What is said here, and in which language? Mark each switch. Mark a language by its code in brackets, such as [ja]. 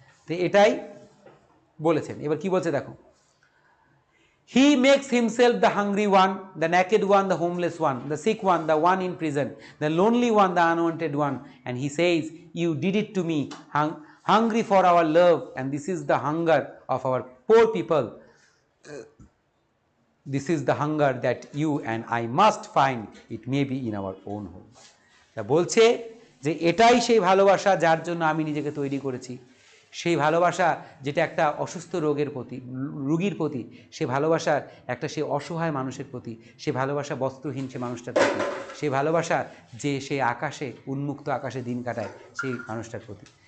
[bn] তো এটাই বলেছেন। এবার কি বলছে দেখো, [en] He makes himself the hungry one, the naked one, the homeless one, the sick one, the one in prison, the lonely one, the unwanted one, and he says you did it to me, hungry for our love, and this is the hunger of our poor people. This is the hunger that you and I must find, it may be in our own home. [bn] তা বলছে যে এটাই সেই ভালোবাসা যার জন্য আমি নিজেকে তৈরি করেছি, সেই ভালোবাসা যেটা একটা অসুস্থ রোগীর প্রতি, সে ভালোবাসা একটা সে অসহায় মানুষের প্রতি, সে ভালোবাসা বস্ত্রহীন সে মানুষটার প্রতি, সেই ভালোবাসা যে সে আকাশে, উন্মুক্ত আকাশে দিন কাটায় সেই মানুষটার প্রতি।